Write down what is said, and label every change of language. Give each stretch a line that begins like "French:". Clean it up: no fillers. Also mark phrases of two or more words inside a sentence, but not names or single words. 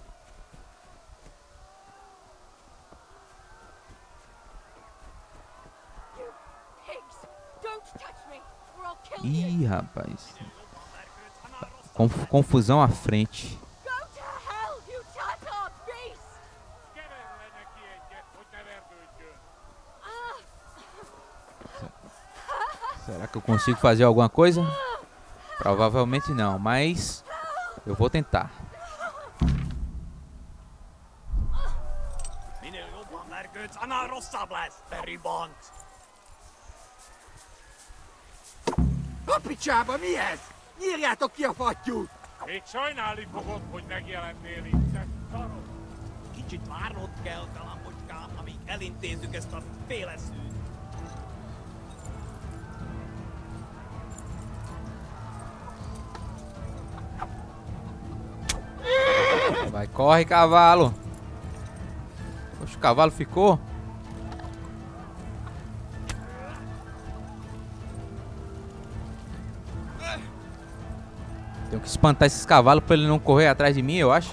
Portuguese: Ih, rapaz, confusão à frente. Será que eu consigo fazer alguma coisa? Provavelmente não, mas eu vou tentar.
Hungarian: Kapicsába, mi ez? Nyírjátok ki a fattyút! Még sajnálni fogod, hogy megjelennél itt, te szarok! Kicsit várnod kell, galambocskám, amíg elintézzük ezt a féleszűt.
Portuguese: Vai, corre, cavalo. Poxa, o cavalo ficou. Tenho que espantar esses cavalos para ele não correr atrás de mim, eu acho.